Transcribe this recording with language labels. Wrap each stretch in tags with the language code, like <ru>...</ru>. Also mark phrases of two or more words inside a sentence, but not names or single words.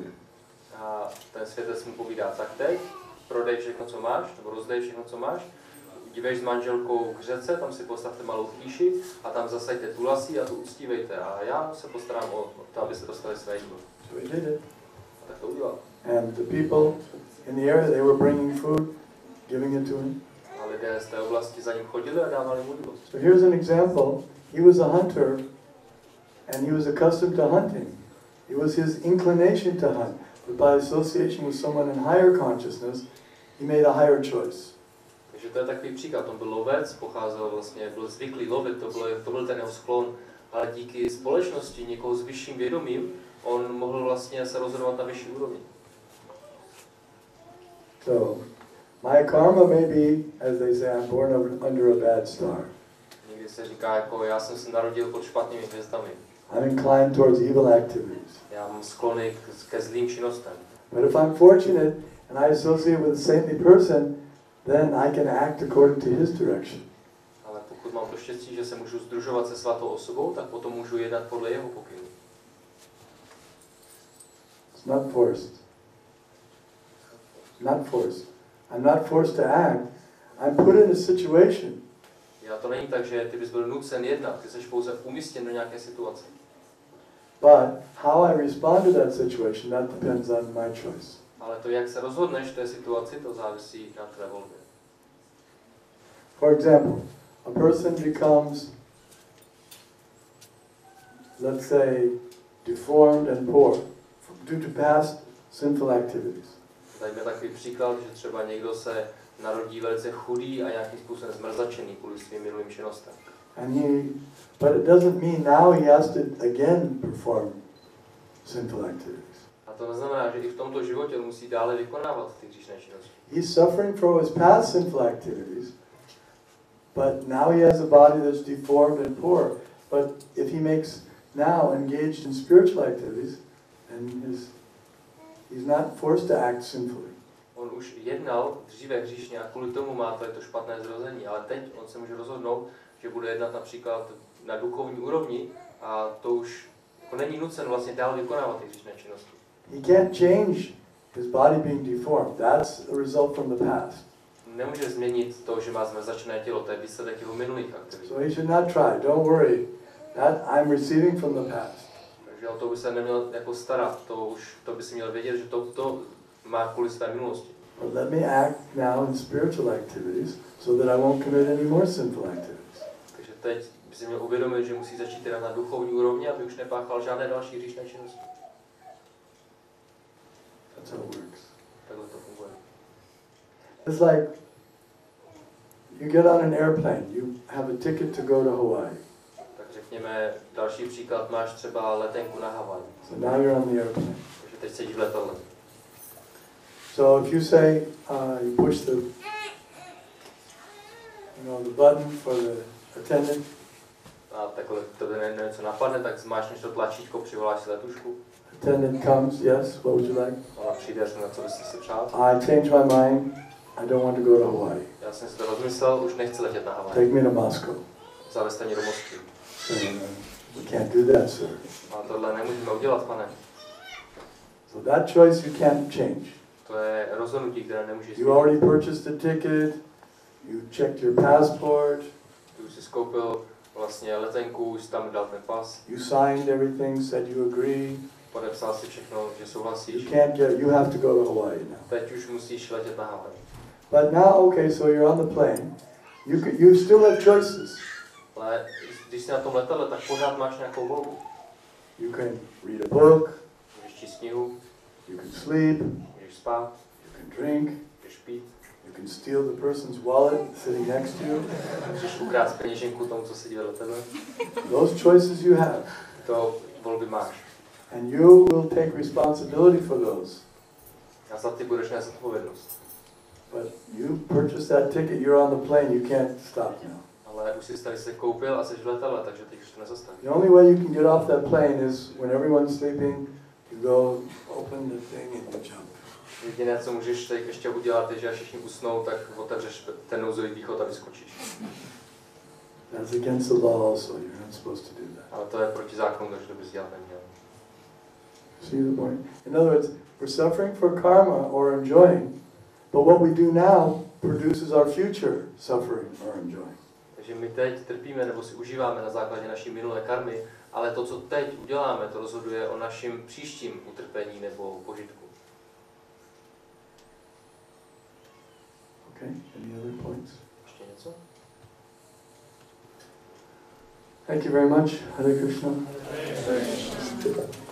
<cs>A ten světec mu povídá, tak teď prodej všechno, co máš, nebo rozdej všechno, co máš, dívej s manželkou k řece, tam si postavte malou chýši a tam zasajte tulasi a tu uctívejte a já se postarám o to, aby se dostali své jídlo.</cs> <en>So he did it.</en> <cs>A tak to udělal.</cs> <en>And the people in the area, they were bringing food, giving it to him.</en> <cs>A lidé z té oblasti za ním chodili a dávali mu jídlo.</cs> <en>So here's an example. He was a hunter, and he was accustomed to hunting. It was his inclination to hunt. But by association with someone in higher consciousness, he made a higher choice.</en> <cs>Takže to je takový příklad. On byl lovec, pocházel vlastně, byl zvyklý lovit, to byl ten jeho sklon, ale díky společnosti někoho s vyšším vědomím, on mohl vlastně se rozhodovat na vyšší úrovni.</cs> <en>So, my karma may be, as they say, I'm born under a bad star.</en> <cs>Někdy se říká, jako já jsem se narodil pod špatnými hvězdami.</cs> <en>I'm inclined towards evil activities.</en> <cs>Já mám sklony ke zlým činnostem.</cs> <en>But if I'm fortunate and I associate with a saintly person, then I can act according to his direction.</en> <cs>Ale pokud mám to štěstí, že se můžu sdružovat se svatou osobou, tak potom můžu jednat podle jeho pokynu.</cs> <en>It's not forced. Not forced. I'm not forced to act. I'm put in a situation.</en> <cs>Já to není tak, že ty bys byl nucen jednat, ty jsi pouze umístěn do nějaké situace.</cs> <en>But how I respond to that situation, that depends on my choice.</en> <cs>Ale to, jak se rozhodneš v té situaci, to závisí na tvé volbě.</cs> <en>For example, a person becomes, let's say, deformed and poor due to past sinful activities.</en> <cs>Dajme takový příklad, že třeba někdo se narodí velice chudý a nějakým způsobem zmrzačený kvůli svým minulým činnostem.</cs> <en>But it doesn't mean now he has to again perform sinful activities.</en> <cs>A to neznamená, že i v tomto životě on musí dále vykonávat ty hříšné činnosti.</cs> <en>He's suffering from his past sinful activities, but now he has a body that's deformed and poor. But if he makes now engaged in spiritual activities, and he's not forced to act sinfully.</en> <cs>On už jednal dříve hříšně a kvůli tomu má to špatné zrození, ale teď on se může rozhodnout, že bude jednat například na duchovní úrovni a to už není nucen vlastně dál vykonávat ty hříšné činnosti.</cs> <en>He can't change his body being deformed. That's a result from the past.</en> <cs>Nemůže změnit to, že má zmrzačené tělo, to je výsledek jeho minulých aktivit.</cs> <en>So he should not try. Don't worry. That I'm receiving from the past.</en> <cs>Takže o to by se neměl jako starat, to by si měl vědět, že to má kvůli své minulosti.</cs> <en>But let me act now in spiritual activities so that I won't commit any more sinful activities.</en> <cs>Takže teď by si měl uvědomit, že musí začít jednat na duchovní úrovni, aby už nepáchal žádné další hříšné činnosti.</cs> <en>That's how it works.</en> <cs>Takhle to funguje.</cs> <en>It's like you get on an airplane, you have a ticket to go to Hawaii.</en> <cs>Tak řekněme, další příklad, máš třeba letenku na Havaj.</cs> <en>So now you're on the airplane.</en> <cs>Takže teď sedíš v letadle.</cs> <en>So if you say, you push the button for the attendant.</en> <cs>A takhle to něco napadne, tak zmáčneš to tlačítko, přivoláš si letušku.</cs> <en>Attendant comes, yes, what would you like?</en> <cs>Ona přijde, na co bys si přál.</cs> <en>I change my mind, I don't want to go to Hawaii.</en> <cs>Já jsem si to rozmyslel, už nechci letět na Havaj.</cs> <en>Take me to Moscow.</en> <cs>Zavezte mě do Moskvy.</cs> <en>We can't do that, sir.</en> <cs>Ale tohle nemůžeme udělat, pane.</cs> <en>So that choice you can't change.</en> <cs>To je rozhodnutí, které nemůžeš</cs> <en>You already purchased the ticket, you checked your passport,</en> <cs>Ty už jsi skoupil vlastně letenku, už jsi tam dal ten pas.</cs> <en>you signed everything, said you agree.</en> <cs>Podepsal si všechno, že souhlasíš.</cs> <en>You have to go to Hawaii now.</en> <cs>Teď už musíš letět na Havaj.</cs> <en>But now, okay, so you're on the plane. You still have choices.</en> <cs>Ale když jsi na tom letadle, tak pořád máš nějakou volbu.</cs> <en>You can read a book,</en> <cs>Můžeš číst knihu,</cs> <en>you can sleep,</en> <cs>můžeš spát,</cs> <en>you can drink,</en> <cs>můžeš pít,</cs> <en>you can steal the person's wallet sitting next to you.</en> <cs>můžeš ukrást peněženku tomu, co sedí vedle tebe.</cs> <en>Those choices you have.</en> <cs>To volby máš.</cs> <en>And you will take responsibility for those.</en> <cs>A za ty budeš nést odpovědnost.</cs> <en>But you purchased that ticket, you're on the plane, you can't stop now.</en> <cs>Ale už jsi tady se koupil a jsi v letadle, takže teď už to nezastavíš.</cs> <en>The only way you can get off that plane is when everyone's sleeping, you go open the thing and you jump.</en> <cs>Jediné, co můžeš teď ještě udělat, je, že až všichni usnou, tak otevřeš ten nouzový východ a vyskočíš.</cs> <en>That's against the law also. You're not supposed to do that.</en> <cs>Ale to je proti zákonu, takže to bys dělat neměl.</cs> <en>See the point? In other words, we're suffering for karma or enjoying, but what we do now produces our future suffering or enjoying.</en> <cs>Takže my teď trpíme nebo si užíváme na základě naší minulé karmy, ale to, co teď uděláme, to rozhoduje o našem příštím utrpení nebo požitku.</cs> <en>Okay, any other points?</en> <cs>Ještě něco?</cs> <en>Thank you very much.</en> <sa>Hare Krishna. Hare Krishna.</sa>